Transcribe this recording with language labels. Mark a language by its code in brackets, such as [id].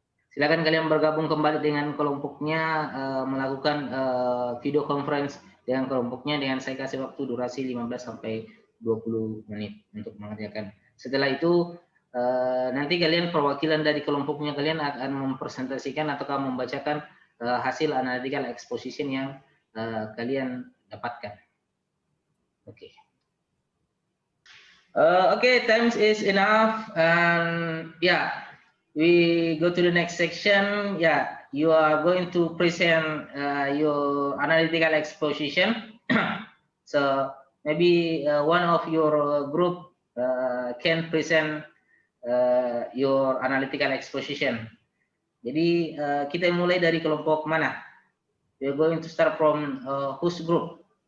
[id] Silakan kalian bergabung kembali dengan kelompoknya, melakukan video conference dengan kelompoknya, dengan saya kasih waktu durasi 15 sampai 20 menit untuk mengerjakan. Setelah itu nanti kalian, perwakilan dari kelompoknya kalian akan mempresentasikan ataukah membacakan hasil analytical exposition yang kalian dapatkan. Oke. [en] Okay, time is enough, and yeah, we go to the next section. Yeah, you are going to present your analytical exposition. So maybe one of your group can present your analytical exposition. [id] Jadi kita mulai dari kelompok mana? [en] We are going to start from whose group?